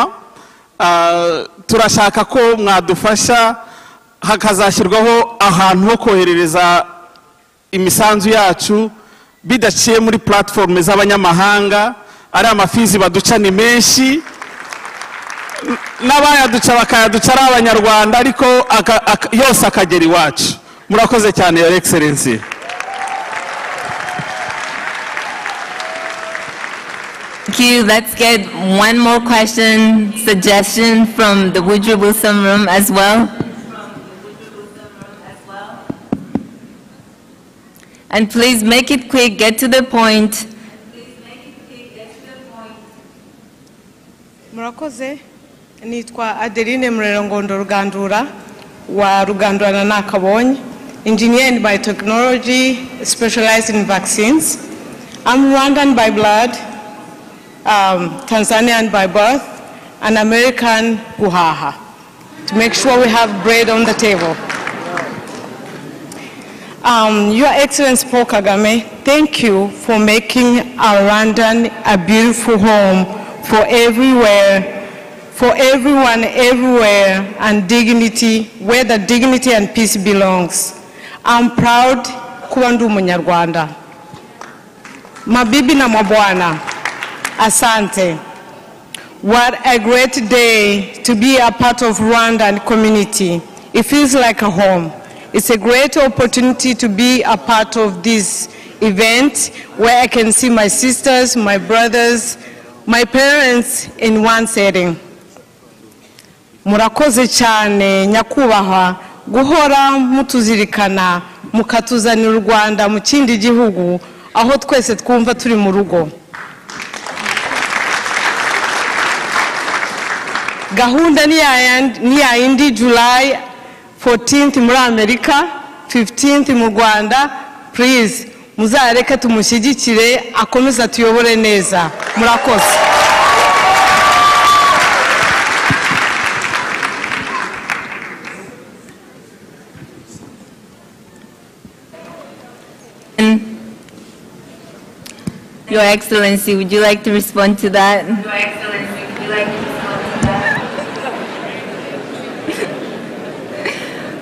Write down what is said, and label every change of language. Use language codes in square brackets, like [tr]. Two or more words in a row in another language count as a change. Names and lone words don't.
[rw] Turashaka ko mwadufasha hakazashyirwaho ahantu ho koherereza imisanzu yacu bidaciye muri platform z'abanyamahanga. Ari amafizi baduca ni menshi, n'abayaduca bakayaduca ari abanyarwanda, ariko yose akagera iwacu. Murakoze cyane [en] Your Excellency. Thank you. Let's get one more question, suggestion from the Woodrow Wilson room as well. And please make it quick, get to the point. [rw] Murakoze, nitwa Adeline Murerngondo Rugandura wa Rugandura na Nakabonye, [en] engineer in biotechnology, specialized in vaccines. I'm Rwandan by blood, Tanzanian by birth, and American Guhaha, to make sure we have bread on the table. Your Excellency Paul Kagame, thank you for making our Rwandan a beautiful home for everywhere, for everyone, everywhere, and dignity, where the dignity and peace belongs. I'm proud [rw] kuba ndi Umunyarwanda. [sw] Mabibi na mabwana, asante. [en] What a great day to be a part of Rwandan community. It feels like a home. It's a great opportunity to be a part of this event where I can see my sisters, my brothers, my parents in one setting. [rw] Murakoze cyane nyakubahwa guhora mutuzirikana mukatuzanira u Rwanda mu kindi gihugu aho twese twumva turi mu rugo. Gahunda ni ya indi July 14th muri Amerika, 15th mu Rwanda. Please muzareke tumushyigikire akomeza tuyobore neza. Murakoze. [en] Your Excellency, would you like to respond to that? Your Excellency, would you like to respond to that?